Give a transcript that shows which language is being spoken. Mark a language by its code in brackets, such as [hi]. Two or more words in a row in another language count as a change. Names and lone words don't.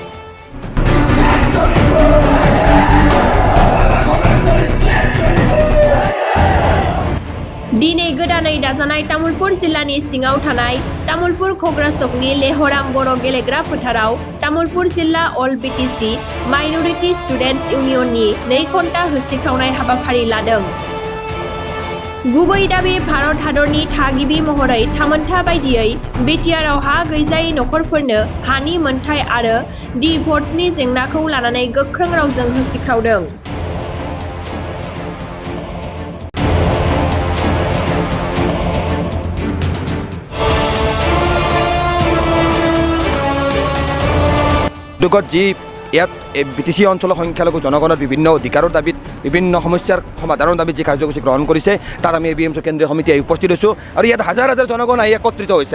[brx] दिनै गोदानै दाजानाय तामुलपुर जिल्लानि सिङाव थानाय तामुलपुर कग्राचकनि लेहराम बर' गेलेग्रा फोथाराव तामुलपुर जिल्ला अल बिटिसि माइनरिटि स्टुडेन्टस इउनियननि 2 घन्टा होसिख्रावनाय हाबाफारि लादों। गुबै दाबि भारत हादरनि थागिबि महरै थामोनथा बायदियै बिटिआरआव हा गैजायै नखरफोरनो हानि मोनथाय आरो डिभ'र्सनि जेंनाखौ लानानै गोख्रों रावजों होसिख्रावदों। [as] যি ইয়াত বিটিসি অঞ্চলৰ সংখ্যালঘু জনগণৰ বিভিন্ন অধিকাৰৰ দাবীত বিভিন্ন সমস্যাৰ সমাধানৰ দাবীত যি কাৰ্যসূচী গ্ৰহণ কৰিছে তাত আমি এবিএমচি কেন্দ্ৰীয় সমিতি উপস্থিত হৈছোঁ আৰু ইয়াত হাজাৰ হাজাৰ জনগণ আহি একত্ৰিত হৈছে।